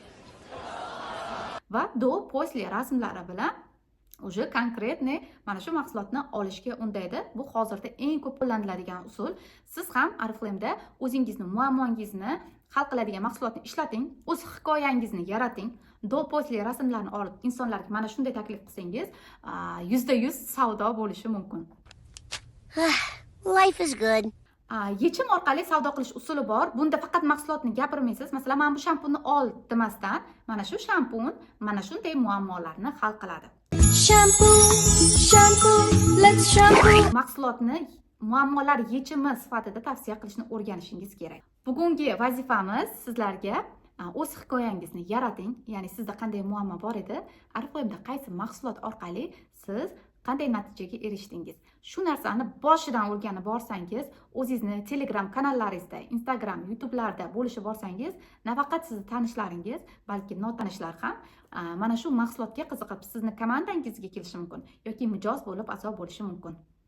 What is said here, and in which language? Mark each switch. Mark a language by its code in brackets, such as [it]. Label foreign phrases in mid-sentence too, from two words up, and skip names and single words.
[uz] Va do-после rasmlari bilan [ru] уже конкретный [uz] mana shu mahsulotni olishga undaydi. Bu hozirda eng ko'p qo'llaniladigan usul. Siz ham Oriflame'da o'zingizni muammongizni hal qiladigan mahsulotni ishlating, o'z hikoyangizni yarating. Do-после rasmlarni olib insonlarga mana shunday taklif qilsangiz, %100 savdo bo'lishi mumkin. [en] Life is good. [uz] Yechim orqali savdo qilish usuli bor. Bunda faqat mahsulotni gapirmaysiz. Masalan, "Men bu shampuni ol" demasdan, mana shu shampun mana shunday muammolarni hal qiladi. [en] Shampoo, let's shampoo. [uz] Mahsulotni muammolar yechimi sifatida tavsiya qilishni o'rganishingiz kerak. Bugungi vazifamiz sizlarga o'z hikoyangizni yarating. Ya'ni sizda qanday muammo bor edi, Oriflame'da qaysi mahsulot orqali siz qanday natijaga erishdingiz. Shu narsani boshidan o'rganib borsangiz, o'zingizni Telegram kanallaringizda, Instagram, YouTube'larda bo'lishib borsangiz, nafaqat sizni tanishlaringiz, balki notanishlar ham mana shu mahsulotga qiziqib sizni komandangizga kelishi mumkin yoki mijoz bo'lib a'zo bo'lishi mumkin.